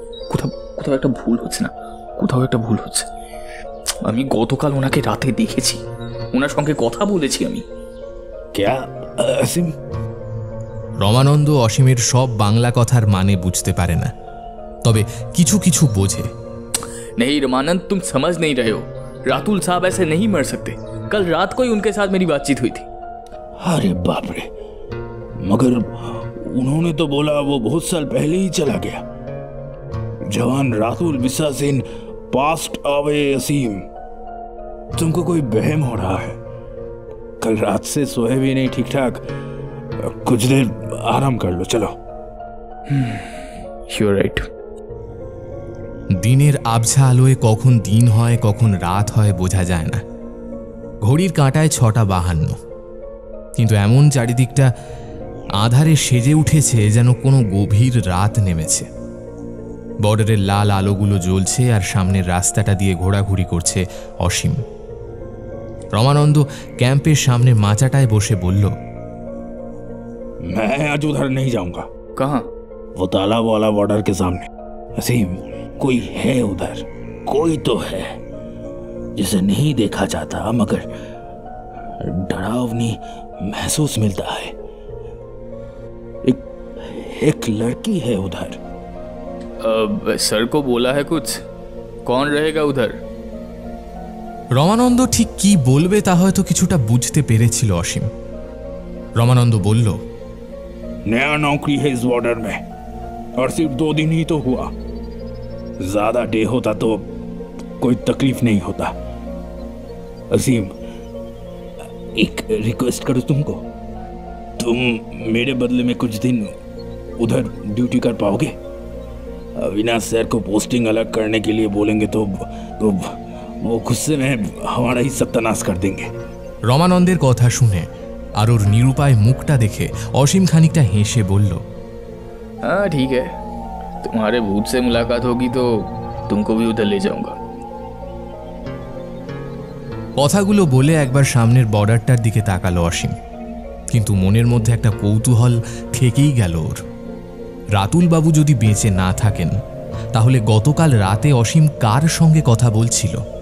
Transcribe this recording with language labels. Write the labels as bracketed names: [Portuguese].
[Bangla] কোথাও কোথাও একটা ভুল হচ্ছে না, কোথাও একটা ভুল হচ্ছে। আমি গতকাল ওনাকে রাতে দেখেছি, ওনার সঙ্গে কথা বলেছি আমি। [Hindi] क्या असीम? [Bangla] রমানন্দ অসীমের সব বাংলা কথার মানে বুঝতে পারে না, তবে কিছু কিছু বোঝে। [Hindi] नहीं रमानंद, तुम समझ नहीं रहे हो। रातुल साहब ऐसे नहीं मर सकते। कल रात को ही उनके साथ मेरी बातचीत हुई थी। अरे बाप रे, मगर उन्होंने तो बोला वो बहुत साल पहले ही चला गया। जवान रातुल [English] विशास इन passed away [Hindi] असीम, तुमको कोई बहम हो रहा है? कल रात से सोए भी नहीं ठीक ठाक। कुछ देर आराम कर लो, चलो। [English] You're right. [Bangla] দিনের আবছা আলোয় কখন দিন হয় কখন রাত হয় বোঝা যায় না। ঘড়ির কাঁটায় 6:52, কিন্তু এমন চারিদিকটা আধারে সেজে উঠেছে যেন কোনো গভীর রাত নেমেছে। বর্ডারের লাল আলোগুলো জ্বলছে আর সামনের রাস্তাটা দিয়ে ঘোরাঘুরি করছে অসীম। রমানন্দ ক্যাম্পের সামনে মাচাটায় বসে বলল, [Hindi] मैं आज उधर नहीं जाऊंगा। कहाँ? वो तालाब वाला बॉर्डर के सामने। असीम, कोई है उधर, कोई तो है जिसे नहीं देखा जाता मगर डरावनी महसूस मिलता है। एक लड़की है उधर। सर को बोला है कुछ? कौन रहेगा उधर? [Bangla] রমানন্দ ঠিক কি বলবে তা হয়তো কিছুটা বুঝতে পেরেছিল অসীম। রমানন্দ বলল, [Hindi] नया नौकरी है इस बॉर्डर में और सिर्फ 2 दिन ही तो हुआ। ज्यादा डे होता तो कोई तकलीफ नहीं होता। असीम, एक रिक्वेस्ट करूं तुमको, तुम मेरे बदले में कुछ दिन उधर ड्यूटी कर पाओगे? अविनाश सर को पोस्टिंग अलग करने के लिए बोलेंगे तो वो गुस्से में हमारा ही सत्यानाश कर देंगे। [Bangla] রমানন্দের কথা শুনে আর ওর নিরুপায় মুখটা দেখে অসীম খানিকটা হেসে বলল, [Hindi] हाँ ठीक है, तुम्हारे भूत से मुलाकात होगी तो तुमको भी उधर ले जाऊंगा। [Bangla] কথাগুলো বলে একবার সামনের বর্ডারটার দিকে তাকালো অসীম, কিন্তু মনের মধ্যে একটা কৌতূহল থেকেই গেল ওর। রাতুল বাবু যদি বেঁচে না থাকেন, তাহলে গতকাল রাতে অসীম কার সঙ্গে কথা বলছিল?